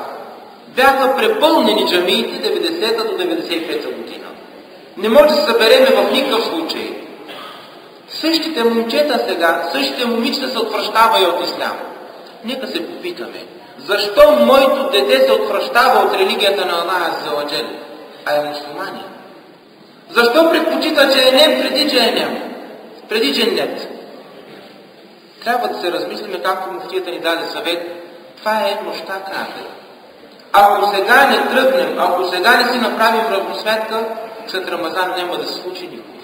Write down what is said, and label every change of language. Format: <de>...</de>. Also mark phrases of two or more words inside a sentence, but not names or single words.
<bg>Бяха препълнени джамиите 90-та до 95-та година. Не може да се събереме в никакъв случай. Същите момчета сега, същите момичета се отвръщава и от ислям. Нека се попитаме: защо моето дете се отвръщава от религията на</bg> <ar>الله عز وجل,</ar> <bg>а е мусулманин? Защо предпочита джехенем преди джехенем? Преди дженнет? Трябва да се размислиме, както муфтията ни даде съвет. Това е нощта кафир. Ако сега не тръгнем, ако сега не си направим равносметка, след Рамазан няма да се случи никога.</bg>